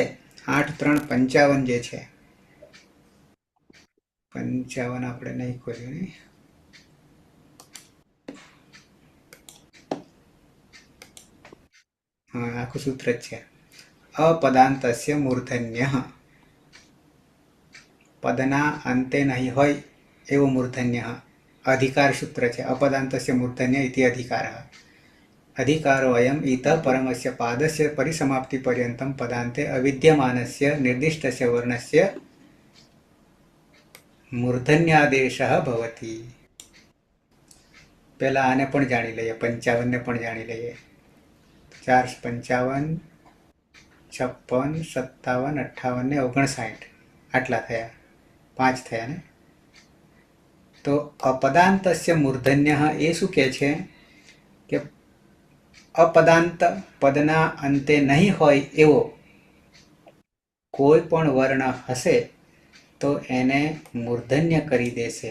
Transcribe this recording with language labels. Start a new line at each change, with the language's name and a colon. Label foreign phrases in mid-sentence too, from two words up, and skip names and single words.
Gujarati: 8 3 55 જે છે, 55 આપણે નહીં ખોલ્યું ને, હા આખું સૂત્ર જ છે.
Sanskrit: अपदान्तस्य मूर्धन्य,
Gujarati: પદના અંતે નહીં હોય એવું મૂર્ધન્ય. અધિકાર સૂત્ર છે.
Sanskrit: अपदान्तस्य मूर्धन्य इति अधिकार. अधिकारो अयम् इतः परमस्य पादस्य परिसमाप्तिपर्यन्तं पदान्ते अविद्यमानस्य निर्दिष्टस्य वर्णस्य मूर्धन्यादेशः भवति.
Gujarati: પહેલા આને પણ જાણી લઈએ, 55 ને પણ જાણી લઈએ. 4, 55, 56, 57, 58 ને 59 આટલા થયા, 5 થયા ને. તો
Sanskrit: अपदान्तस्य मूर्धन्यः
Gujarati: એ શું કહે છે કે અપદાંત પદના અંતે નહીં હોય એવો કોઈ પણ વર્ણ હશે તો એને મૂર્ધન્ય કરી દેશે.